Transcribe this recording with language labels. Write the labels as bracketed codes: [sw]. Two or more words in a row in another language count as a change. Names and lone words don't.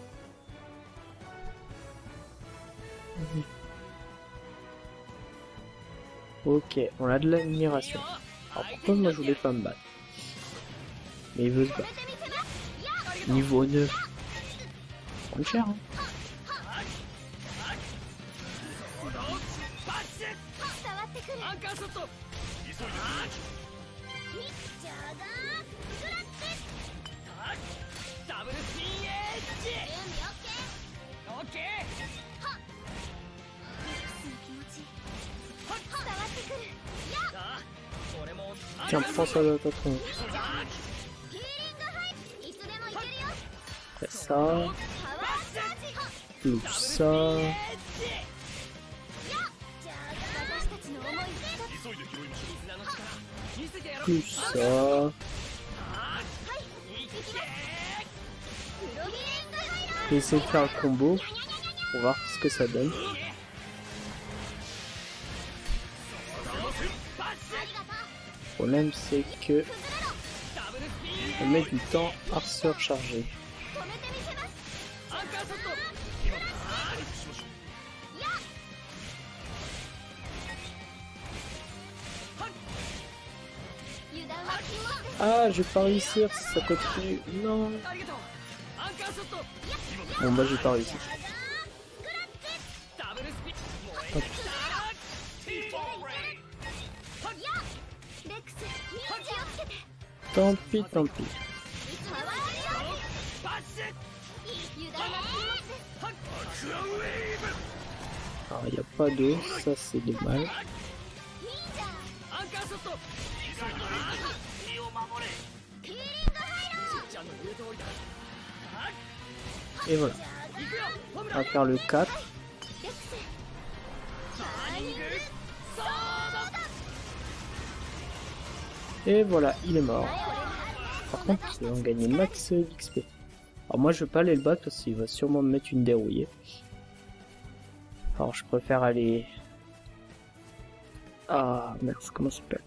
[fr] Ok, on a de l'admiration. Alors pourquoi moi je voulais pas me battre? Mais il veut se battre. Niveau 9. Prendre cher hein. [ja] がってくる。アンカーショット。急いでミッチャーがグラッチ。ダブルスピンエッジ。準備オッケー。オッケー。ミックスの気持ち伝わってくる。やっ、さあ俺も [fr] Tiens, prends ça de ta tronche. [ja] ヒーリングハイ。いつでもいけるよ。 [fr] Après ça, [ja] パワーチャージ。 [fr] plus ça, [ja] エッジ。やっ、じゃあ私たちの思いを一つ。急いで拾いましょ絆の力見せてやろう。 [fr] plus ça. [ja] いけ。プロヒーリングハイロ [fr] Je vais essayer de faire le combo pour voir ce que ça donne. [ja] ー。ありがとう。 [fr] Le problème c'est que [ja] 崩れろ。ダブルスピン。 [fr] on met du temps à se recharger. [ja] 止めてみせます。アンカーショット。う。回復しましょう。やっ、油断は禁物です。 [fr] Ah, je vais pas réussir si ça continue. Non. [ja] ありがとう。アンカーショット。 [fr] Bon bah j'ai pas réussi. [ja] ダブルスピン。燃えてきた。レックス、気をつけて。 [fr] Tant pis, tant pis. [ja] パワーチャージ。バッシュ。油断は禁物です。 [fr] Alors il n'y a pas d'eau, ça c'est dommage. [ja] いいじゃん。アンカーショット。身を守れ。ヒーリングハイロー。ちゃんの言う通りだ。 [fr] Et voilà. [ja] 行くよ。ホム [fr] On [ja] ラ。 [fr] va faire le 4. [ja] レックス、ターニングソード。 [fr] Et voilà, il est mort. Par contre, ils vont gagner max d'XP. Alors moi je vais pas aller le battre parce qu'il va sûrement me mettre une dérouillée. Alors je préfère aller... Ah merde, comment ça s'appelle?